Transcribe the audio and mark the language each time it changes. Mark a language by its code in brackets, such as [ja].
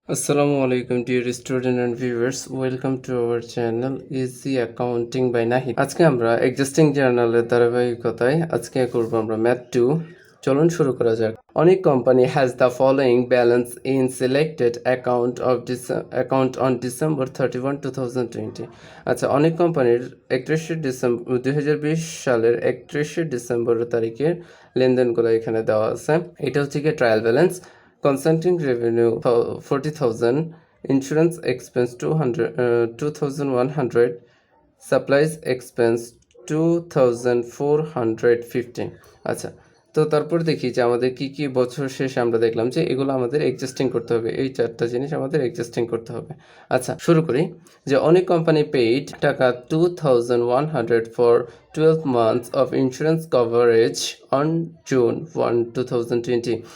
[en] Assalamu alaikum dear student and viewers, welcome to our channel Easy Accounting by Nahid. [bn] আজকে আমরা existing জার্নালের ধারাবাহিকতায় আজকে করব আমরা ম্যাথ 2। চলুন শুরু করা যাক। [en] অনেক company has the following balance in selected account on December 31, 2020। [bn] আচ্ছা, অনেক কোম্পানির 31শে ডিসেম্বর 2020 সালের 31শে ডিসেম্বর তারিখের লেনদেনগুলো এখানে দেওয়া আছে। এটা হচ্ছে কি trial balance. [en] Consulting revenue 40,000, insurance expense 2,100, supplies expense 2,450। [bn] আচ্ছা, তো তারপর দেখি যে আমাদের কি কি বছর শেষে আমরা দেখলাম যে এগুলো আমাদের এক্সিস্টিং করতে হবে, এই চারটা জিনিস আমাদের এক্সিস্টিং করতে হবে। আচ্ছা, শুরু করি। [en] যে অনেক company paid টাকা 2,100 for 12 months of insurance coverage on June 1, 2020।